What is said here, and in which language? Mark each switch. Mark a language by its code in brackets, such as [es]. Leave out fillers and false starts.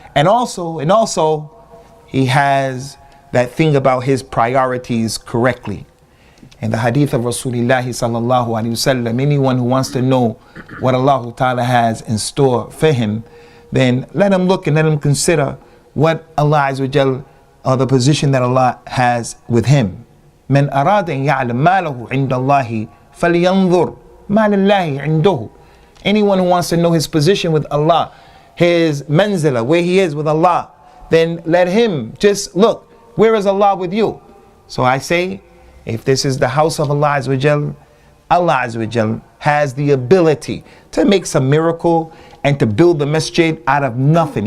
[en] And also he has that thing about his priorities correctly. In the hadith of Rasulullah sallallahu alaihi wasallam, anyone who wants to know what Allah ta'ala has in store for him, then let him look and let him consider what Allah Azza wa Jal, or the position that Allah has with him. [ar] من أراد أن يعلم ما له عند الله فلينظر ما لله عنده. [en] Anyone who wants to know his position with Allah, his manzila, where he is with Allah, then let him just look, where is Allah with you? So I say, if this is the house of Allah Azza wa Jal, Allah Azza wa Jal has the ability to make some miracle and to build the masjid out of nothing.